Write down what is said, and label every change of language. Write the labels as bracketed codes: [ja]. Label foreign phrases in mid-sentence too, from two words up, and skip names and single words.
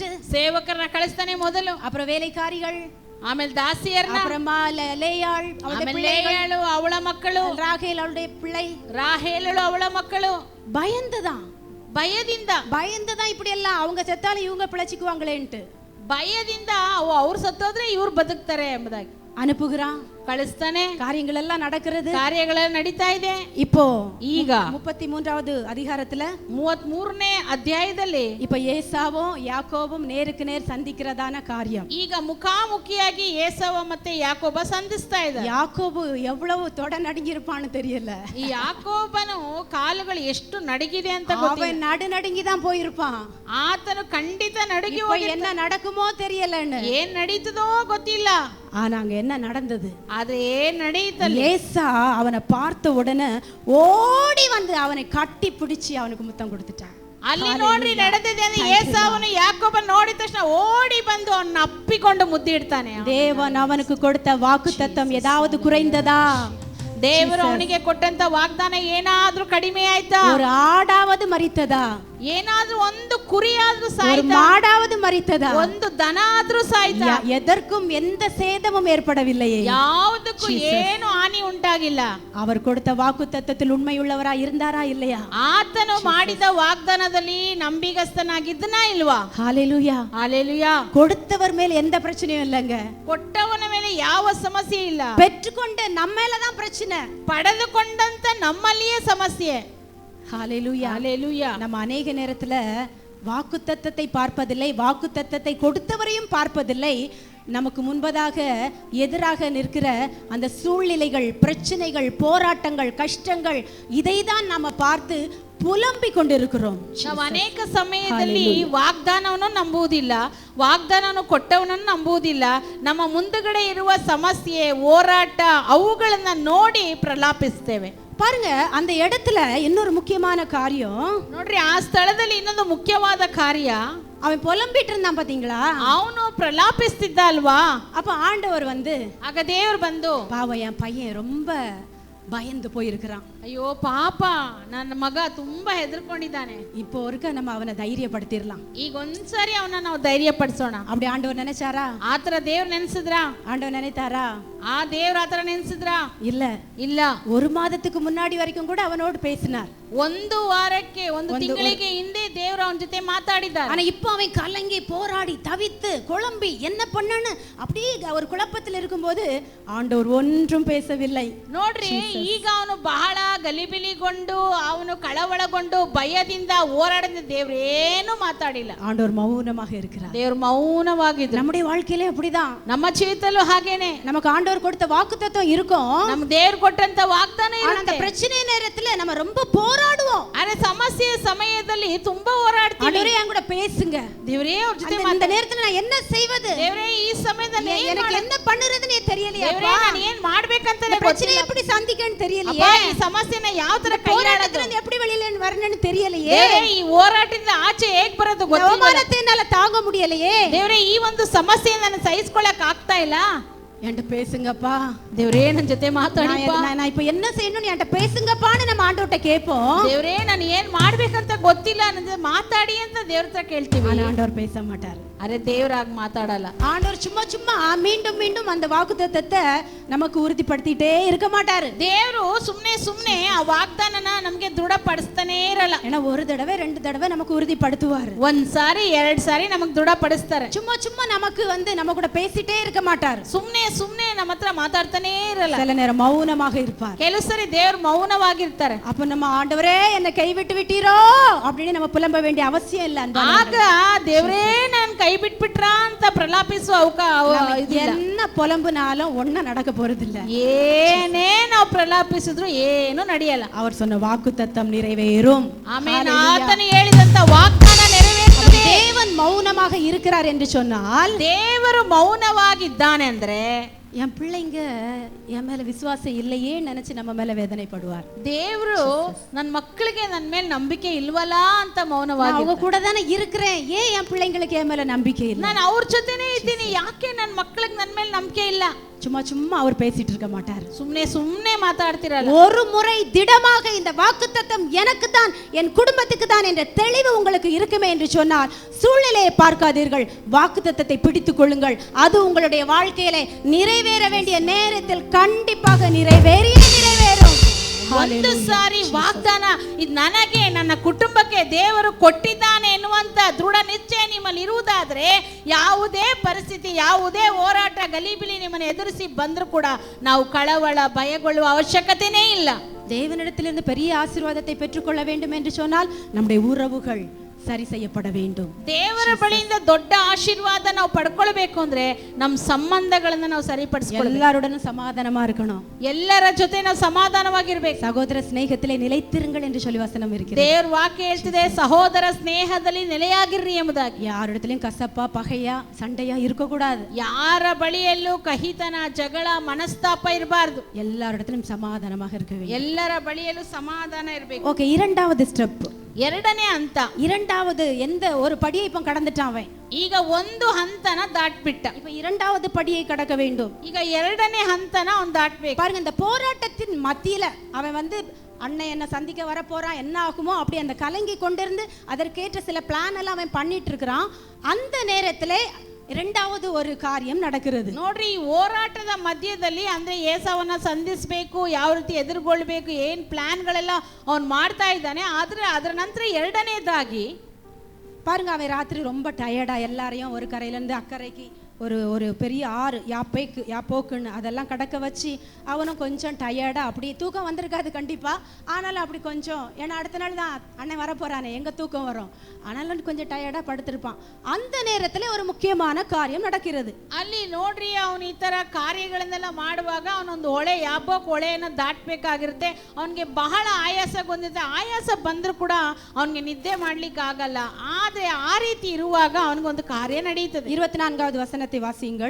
[kn] ಸೇವಕರನ್ನ ಕಳಿಸ್ತಾನೆ ಮೊದಲು, [ta] அப்புறம் வேலைக்காரிகள், [kn] ಆಮೇಲೆ ದಾಸಿಯರನ್ನ, [ta] அப்புறமா லேயாள் அவளுடைய பிள்ளைகள், [kn] ಲೇಯಾಳು ಅವಳ ಮಕ್ಕಳು, [ta] ராகேல் அவளுடைய பிள்ளை, [kn] ರಾಹೇಲಳು ಅವಳ ಮಕ್ಕಳು. [ta] பயந்துதான், பயந்துதான் இப்படி எல்லாம் அவங்க செத்தாலும் இவங்க பிழைச்சிக்குவாங்களேன்ட்டு [kn] ಭಯದಿಂದ ಅವ್ರು ಸತ್ತೋದ್ರೆ ಇವ್ರು ಬದುಕ್ತಾರೆ ಎಂಬುದಾಗಿ [ta] அனுப்புகிறான், [kn] ಕಳಿಸ್ತಾನೆ. [ta] காரியங்கள் எல்லாம் நடக்கிறது, [kn] ಕಾರ್ಯಗಳೆಲ್ಲ ನಡೀತಾ ಇದೆ. [ta] இப்போ [kn] ಈಗ [ta] 33வது அதிகாரத்துல [kn] 33ನೇ ಅಧ್ಯಾಯದಲ್ಲಿ [ta] இப்ப ஏசாவும் யாக்கோபும் நேருக்கு நேர் சந்திக்கிறதான காரியம். [kn] ಈಗ ಮುಖಾಮುಖಿಯಾಗಿ ಏಸಾವ ಮತ್ತೆ ಯಾಕೋಬ ಸಂಧಿಸ್ತಾ ಇದ್ದಾರೆ. [ta] யாக்கோபு எவ்வளவு தொட நடுங்கிருப்பான்னு தெரியல. [kn] ಈ ಯಾಕೋಬನು ಕಾಲುಗಳು ಎಷ್ಟು ನಡುಗಿದೆ ಅಂತ ಗೊತ್ತಿಲ್ಲ. [ta] அவன் நடுங்கி தான் போயிருப்பான். [kn] ಆತನು ಖಂಡಿತ ನಡುಗಿ [ta] என்ன நடக்குமோ தெரியலன்னு, [kn] ಏನ್ ನಡೀತದೋ ಗೊತ್ತಿಲ್ಲ. [ta] ஆனா அங்க என்ன நடந்தது? [kn] ಆದ್ರೆ ಏನ್ ನಡೀತಲ್ಲ, [ta] ஏசா அவனை பார்த்த உடனே ஓடி வந்து அவனை கட்டி பிடிச்சி அவனுக்கு முத்தம் கொடுத்துட்டான். [kn] ಅಲ್ಲಿ ನೋಡ್ರಿ ನಡೆದಿದೆ ಅಂದ್ರೆ ಏಸಾವನು ಯಾಕೋಬನ ನೋಡಿದ ತಕ್ಷಣ ಓಡಿ ಬಂದು ಅವನ್ನ ಅಪ್ಪಿಕೊಂಡು ಮುದ್ದಿಡ್ತಾನೆ. [ta] தேவன் அவனுக்கு கொடுத்த வாக்குத்தத்தம் ஏதாவது குறைந்ததா? [kn] ದೇವರು ಅವನಿಗೆ ಕೊಟ್ಟಂತ ವಾಗ್ದಾನ ಏನಾದ್ರೂ ಕಡಿಮೆ ಆಯ್ತಾ? [ta] ஒரு ஆடாவது மரித்ததா? [kn] ಏನಾದ್ರೂ ಒಂದು ಕುರಿಯಾದ್ರೂ [ta] ஒரு [kn] ಸಾಯ್ತಾ? [ta] மாடாவது மரித்ததா? [kn] ಒಂದು ದನ ಆದ್ರೂ ಸಾಯ್ತಾ? [ta] எதற்கும் எந்த சேதமும் ஏற்படவில்லையே. [kn] ಯಾವುದಕ್ಕೂ ಏನು ಹಾನಿ ಉಂಟಾಗಿಲ್ಲ. [ta] அவர் கொடுத்த வாக்குத்தத்தத்தில் உண்மையுள்ளவரா இருந்தாரா இல்லையா? [kn] ಆತನು ಮಾಡಿದ ವಾಗ್ದಾನದಲ್ಲಿ ನಂಬಿಗಸ್ತನಾಗಿದ್ದನಾ ಇಲ್ವಾ? [ta] ஹalleluya, ஹalleluya. கொடுத்தவர் மேல எந்த பிரச்சனையும் இல்லங்க. [kn] ಕೊಟ್ಟವನ ಮೇಲೆ ಯಾವ ಸಮಸ್ಯೆ ಇಲ್ಲ. [ta] பெற்றுக்கொண்ட நம்ம மேல தான் பிரச்சனை. [kn] ಪಡೆದುಕೊಂಡಂತ ನಮ್ಮಲ್ಲಿಯೇ ಸಮಸ್ಯೆ. [ta] ஹalleluya, ஹalleluya. நம்ம அநேக நேரத்துல வாக்குத்தத்தத்தை பார்ப்பதில்லை, வாக்குத்தத்தத்தை கொடுத்தவரையும் பார்ப்பதில்லை. நமக்கு முன்பதாக எதிராக நிற்கிற அந்த சூழ்நிலைகள், பிரச்சனைகள், போராட்டங்கள், கஷ்டங்கள், இதை தான் நாம பார்த்து புலம்பிக் கொண்டிருக்கிறோம். [kn] ನಾವು ಅನೇಕ ಸಮಯದಲ್ಲಿ ವಾಗ್ದಾನವನ್ನು ನಂಬುವುದಿಲ್ಲ, ವಾಗ್ದಾನವನ್ನು ಕೊಟ್ಟವನನ್ನು ನಂಬುವುದಿಲ್ಲ. ನಮ್ಮ ಮುಂದುಗಡೆ ಇರುವ ಸಮಸ್ಯೆ, ಹೋರಾಟ, ಅವುಗಳನ್ನ ನೋಡಿ ಪ್ರಲಾಪಿಸ್ತೇವೆ. [ta] பாருங்க, அந்த இடத்துல இன்னொரு முக்கியமான காரியம். [kn] ನೋಡ್ರಿ, ಆ ಸ್ಥಳದಲ್ಲಿ ಇನ್ನೊಂದು ಮುಖ್ಯವಾದ ಕಾರ್ಯ. [ta] அவன் புலம்பிட்டு இருந்தான் பாத்தீங்களா? [kn] ಅವನು ಪ್ರಲಾಪಿಸ್ತಿದ್ದ ಅಲ್ವಾ? [ta] அப்ப ஆண்டவர் வந்து, [kn] ಆಗ ದೇವರು ಬಂದು, [ta] பாவம் என் பையன் ரொம்ப பயந்து போயிருக்கிறான், [kn] ಅಯ್ಯೋ ಪಾಪ ನನ್ನ ಮಗ ತುಂಬಾ ಹೆದರ್ಕೊಂಡಿದ್ದಾನೆ, [ta] இப்போ ஒருக்க நம்ம அவனை தைரியப்படுத்திடலாம், [kn] ಈಗ ಒಂದ್ಸರಿ ಅವನ ನಾವು ಧೈರ್ಯ ಪಡಿಸೋಣ. [ta] அப்படி ஆண்டவர் நினைச்சாரா? [kn] ಆತರ ದೇವ್ರು ನೆನ್ಸಿದ್ರಾ? [ta] ஆண்டவர் நினைத்தாரா? [kn] ಆ ದೇವ್ರ ಆತರ ನೆನ್ಸಿದ್ರಾ? [ta] இல்ல [kn] ಇಲ್ಲ. [ta] ஒரு மாதத்துக்கு முன்னாடி வரைக்கும் கூட அவனோடு பேசினார். [kn] ಒಂದು ವಾರಕ್ಕೆ, ಒಂದು ತಿಂಗಳಿಗೆ ಹಿಂದೆ ದೇವ್ರು ಅವನ ಜೊತೆ ಮಾತಾಡಿದ್ದಾರೆ. [ta] ஆனா இப்போ அவன் கலங்கி போராடி தவித்து குழம்பி என்ன பண்ணன்னு அப்படியே ஒரு குழப்பத்தில் இருக்கும்போது ஆண்டவர் ஒன்றும் பேசவில்லை. [kn] ನೋಡ್ರಿ, ಈಗ ಅವನು ಬಹಳ ಗಲಿಬಿಲಿಗೊಂಡು, ಅವನು ಕಳವಳಗೊಂಡು, ಭಯದಿಂದ ಹೋರಾಡಿದ ದೇವ್ರೇನು ಮಾತಾಡಿಲ್ಲ. [ta] ஆண்டவர் மௌனமாக இருக்கிறார். [kn] ದೇವ್ರು ಮೌನವಾಗಿದ್ರು. [ta] நம்முடைய வாழ்க்கையிலே அப்படிதான். [kn] ನಮ್ಮ ಜೀವಿತಲ್ಲೂ ಹಾಗೇನೆ. [ta] நமக்கு ஆண்டவர் கொடுத்த வாக்குத்தத்தம் இருக்கும், [kn] ನಮ್ಮ ದೇವ್ರು ಕೊಟ್ಟಂತ ವಾಗ್ದಾನ [ta] ஆனா அந்த [kn] ಇರುತ್ತೆ. [ta] பிரச்சனை நேரத்துல நம்ம ரொம்ப போராடுவோம். [kn] ಆದ್ರೆ ಸಮಸ್ಯೆ ಸಮಯದಲ್ಲಿ ತುಂಬಾ ಹೋರಾಡ್ತೀವಿ. [ta] ஆண்டவரே என் கூட பேசுங்க, [kn] ದೇವ್ರೇ ಅವ್ರ ಜೊತೆ [ta] இந்த நேரத்துல நான் என்ன செய்வது, [kn] ದೇವ್ರೇ ಈ ಸಮಯದಲ್ಲಿ [ta] எனக்கு என்ன பண்ணுறதுனே தெரியலையே, [kn] ದೇವ್ರೇ ನಾನು ಏನ್ ಮಾಡ್ಬೇಕಂತ [ta] பிரச்சனை எப்படி சந்திக்கன்னு தெரியலையே, [kn] ಈ ಸಮಸ್ಯೆನ ಯಾವ ತರ [ta] போராட்டத்துல இருந்து எப்படி வெளியில வரணும்னு தெரியலையே, [kn] ದೇವ್ರೇ ಈ ಹೋರಾಟದಿಂದ ಆಚೆ ಹೇಗ್ ಬರೋದು ಗೊತ್ತಿಲ್ಲ, [ta] அவமானத்தை என்னால தாங்க முடியலையே, [kn] ದೇವ್ರೇ ಈ ಒಂದು ಸಮಸ್ಯೆಯನ್ನು ನಾನು ಸಹಿಸಿಕೊಳ್ಳಕ್ಕೆ ಆಗ್ತಾ ಇಲ್ಲ. [ta] என்கிட்ட பேசுங்கப்பா, [kn] ದೇವ್ರೇ ನನ್ನ ಜೊತೆ ಮಾತಾಡಿಪ್ಪ, [ta] நான் இப்ப என்ன செய்யணும் என்கிட்ட பேசுங்கப்பான்னு நம்ம ஆண்டவர்ட்ட கேட்போம். [kn] ದೇವ್ರೇ ನಾನು ಏನ್ ಮಾಡ್ಬೇಕಂತ ಗೊತ್ತಿಲ್ಲ, ನನ್ನ ಮಾತಾಡಿ ಅಂತ ದೇವ್ರ ಹತ್ರ ಕೇಳ್ತೀವಿ. [ta] ஆனா ஆண்டவர் பேச மாட்டார். [kn] ಅರೆ ದೇವ್ರಾಗ ಮಾತಾಡಲ್ಲ. [ta] ஆண்டவர் சும்மா சும்மா மீண்டும் மீண்டும் அந்த வாக்குத்தத்தத்தை நமக்கு உறுதிப்படுத்திட்டே இருக்க மாட்டாரு. [kn] ದೇವ್ರು ಸುಮ್ನೆ ಸುಮ್ನೆ ಆ ವಾಗ್ದಾನನ ನಮ್ಗೆ ದೃಢಪಡಿಸ್ತಾನೆ ಇರಲ್ಲ. [ta] ஏன்னா ஒரு தடவை ரெண்டு தடவை நமக்கு உறுதிப்படுத்துவாரு, [kn] ಒಂದ್ ಸಾರಿ ಎರಡ್ ಸಾರಿ ನಮಗ್ ದೃಢಪಡಿಸ್ತಾರೆ. [ta] சும்மா சும்மா நமக்கு நம்ம கூட பேசிட்டே இருக்க மாட்டாரு. [kn] ಸುಮ್ನೆ ಸುಮ್ನೆ ನಮ್ಮ ಹತ್ರ ಮಾತಾಡ್ತಾನೆ ಇರಲ್ಲ. [ta] சில நேரம் மௌனமாக இருப்பார். [kn] ಕೆಲವು ಸರಿ ದೇವ್ರು ಮೌನವಾಗಿರ್ತಾರೆ. [ta] அப்ப நம்ம ஆண்டவரே என்னை கைவிட்டு விட்டீரோ அப்படின்னு நம்ம புலம்ப வேண்டிய அவசியம் இல்ல. [kn] ಆಗ ದೇವ್ರೇ ನಾನ್ ಕೈ ಬಿಟ್ಬಿಟ್ರ ಅಂತ ಪ್ರಲಾಪಿಸುವ [ta] என்ன புலம்புனாலும் ஒன்னும் நடக்க போறது இல்ல. [kn] ಏನೇ ನಾವು ಪ್ರಲಾಪಿಸಿದ್ರು ಏನು ನಡೆಯಲ್ಲ. [ta] அவர் சொன்ன வாக்குத்தத்தம் நிறைவேறும். [kn] ಆಮೆನ್. ಆತನು ಹೇಳಿದಂತ ವಾಗ್ದಾನ ನೆರವೇರುತ್ತದೆ. [ta] தேவன் மௌனமாக இருக்கிறார் என்று சொன்னால், [kn] ದೇವರು ಮೌನವಾಗಿದ್ದಾನೆ ಅಂದ್ರೆ [ta] என் பிள்ளைங்க என் மேல விசுவாசம் இல்லையே நினைச்சு நம்ம மேல வேதனைப்படுவார். [kn] ದೇವರು ನನ್ನ ಮಕ್ಕಳಿಗೆ ನನ್ನ ಮೇಲೆ ನಂಬಿಕೆ ಇಲ್ವಲ್ಲ ಅಂತ ಮೌನವಾಗಿ, [ta] அவங்க கூட தானே இருக்கிறேன், ஏன் என் பிள்ளைங்களுக்கு என் மேல நம்பிக்கை இல்லை? [kn] ನಾನು ಅವ್ರ ಜೊತೆನೇ ಇದ್ದೀನಿ, ಯಾಕೆ ನನ್ನ ಮಕ್ಕಳಿಗೆ ನನ್ನ ಮೇಲೆ ನಂಬಿಕೆ ಇಲ್ಲ? [ta] சும்மா சும்மா அவர் பேசிட்டு இருக்க மாட்டார். [kn] ಸುಮ್ನೆ ಸುಮ್ನೆ ಮಾತಾಡ್ತಿರಲ್ಲ. [ta] ஒரு முறை திடமாக இந்த வாக்குத்தத்தம் எனக்கு தான், என் குடும்பத்துக்கு தான் என்ற தெளிவு உங்களுக்கு இருக்குமே என்று சொன்னால், சூழ்நிலையை பார்க்காதீர்கள், வாக்குத்தத்தத்தை பிடித்துக் கொள்ளுங்கள். அது உங்களுடைய வாழ்க்கையிலே நிறைவேற வேண்டிய நேரத்தில் கண்டிப்பாக நிறைவேறும். [kn] ಒಂದು ಸಾರಿ ವಾಗ್ದಾನ ಇದು ನನಗೆ ನನ್ನ ಕುಟುಂಬಕ್ಕೆ ದೇವರು ಕೊಟ್ಟಿದ್ದಾನೆ ಎನ್ನುವಂತ ದೃಢ ನಿಶ್ಚಯ ನಿಮ್ಮಲ್ಲಿ ಇರುವುದಾದ್ರೆ, ಯಾವುದೇ ಪರಿಸ್ಥಿತಿ, ಯಾವುದೇ ಹೋರಾಟ, ಗಲಿಬಿಲಿ ನಿಮ್ಮನ್ನು ಎದುರಿಸಿ ಬಂದರೂ ಕೂಡ ನಾವು ಕಳವಳ ಭಯಗೊಳ್ಳುವ ಅವಶ್ಯಕತೆನೇ ಇಲ್ಲ. [ta] தேவனிடத்திலிருந்து பெரிய ஆசீர்வாதத்தை பெற்றுக்கொள்ள வேண்டும் என்று சொன்னால் நம்முடைய உறவுகள் சரி செய்யப்பட வேண்டும். [kn] ದೇವರ ಬಳಿಯಿಂದ ದೊಡ್ಡ ಆಶೀರ್ವಾದ ನಾವು ಪಡ್ಕೊಳ್ಬೇಕು ಅಂದ್ರೆ ನಮ್ಮ ಸಂಬಂಧಗಳನ್ನ ನಾವು ಸರಿಪಡಿಸ್ಕೊಳ್ಳಬೇಕು. [ta] எல்லாருடனும் சமாதானமா இருக்கணும், [kn] ಎಲ್ಲರ ಜೊತೆ ನಾವು ಸಮಾಧಾನವಾಗಿರ್ಬೇಕು. [ta] சகோதர ಸ್ನೇಹத்திலே நிலைத்திருங்கள் என்று சொல்லி வசனம் இருக்கிறது. [kn] ದೇವ್ರ ವಾಕ್ಯ ಹೇಳ್ತಿದೆ, ಸಹೋದರ ಸ್ನೇಹದಲ್ಲಿ ನೆಲೆಯಾಗಿರ್ರಿ ಎಂಬುದಾಗಿ. [ta] யாரிடத்திலும் கசப்பா பகையா சண்டையா இருக்க கூடாது. [kn] ಯಾರ ಬಳಿಯಲ್ಲೂ ಕಹಿತನ, ಜಗಳ, ಮನಸ್ತಾಪ ಇರಬಾರ್ದು. [ta] எல்லாரிடத்திலும் சமாதானமாக இருக்க வேண்டும். [kn] ಎಲ್ಲರ ಬಳಿಯಲ್ಲೂ ಸಮಾಧಾನ ಇರಬೇಕು. [ta] ஓகே, இரண்டாவது ஸ்டெப், [kn] ಎರಡನೇ ಹಂತ. [ta] இரண்டாவது எந்த ஒரு படியை இப்ப கடந்துட்டான் அவன். [kn] ಈಗ ಒಂದು ಹಂತನ ದಾಟ್ಬಿಟ್ಟ, [ta] இப்ப இரண்டாவது படியை கடக்க வேண்டும். [kn] ಈಗ ಎರಡನೇ ಹಂತನ ಅವನು ದಾಟ್ಬೇಕು. [ta] பாருங்க, இந்த போராட்டத்தின் மத்தியில அவன் அண்ணன் என்ன சந்திக்க வர போறான், என்ன ஆகுமோ அப்படி அந்த கலங்கி கொண்டிருந்து அதற்கேற்ற சில பிளான் எல்லாம் அவன் பண்ணிட்டு இருக்கிறான். அந்த நேரத்திலே இரண்டாவது ஒரு காரியம் நடக்கிறது. [kn] ನೋಡ್ರಿ, ಈ ಹೋರಾಟದ ಮಧ್ಯದಲ್ಲಿ ಅಂದ್ರೆ ಏಸಾವನ್ನ ಸಂಧಿಸಬೇಕು, ಯಾವ ರೀತಿ ಎದುರುಗೊಳ್ಳಬೇಕು, ಏನ್ ಪ್ಲಾನ್ಗಳೆಲ್ಲ ಅವನು ಮಾಡ್ತಾ ಇದ್ದಾನೆ. ಆದ್ರೆ ಅದರ ನಂತರ ಎರಡನೇದಾಗಿ [ta] பாருங்க, அவன் ராத்திரி ரொம்ப டயர்டா எல்லாரையும் ஒரு கரையில இருந்து அக்கறைக்கு ஒரு பெரிய ஆறு யாப்போக்குன்னு அதெல்லாம் கடக்க வச்சு அவனும் கொஞ்சம் டயர்டா, அப்படி தூக்கம் வந்திருக்காது கண்டிப்பா, ஆனாலும் அப்படி கொஞ்சம், ஏன்னா அடுத்த நாள் தான் அண்ணன் வர போறானே, எங்க தூக்கம் வரும், ஆனாலும் கொஞ்சம் டயர்டா படுத்திருப்பான். அந்த நேரத்துல ஒரு முக்கியமான காரியம் நடக்கிறது. [kn] ಅಲ್ಲಿ ನೋಡ್ರಿ, ಅವನು ಈ ತರ ಕಾರ್ಯಗಳನ್ನೆಲ್ಲ ಮಾಡುವಾಗ ಅವನೊಂದು ಯಾಬೋಕ್ ಹೊಳೆಯನ್ನು ದಾಟಬೇಕಾಗಿರುತ್ತೆ. ಅವನಿಗೆ ಬಹಳ ಆಯಾಸಗೊಂಡಿದೆ. ಆಯಾಸ ಬಂದರೂ ಕೂಡ ಅವನಿಗೆ ನಿದ್ದೆ ಮಾಡ್ಲಿಕ್ಕೆ ಆಗಲ್ಲ. ಆದ್ರೆ ಆ ರೀತಿ ಇರುವಾಗ ಅವನಿಗೊಂದು ಕಾರ್ಯ ನಡೆಯುತ್ತದೆ. [ta] 24வது ವಚನத்தை ವಾಸಿಯುங்கள்.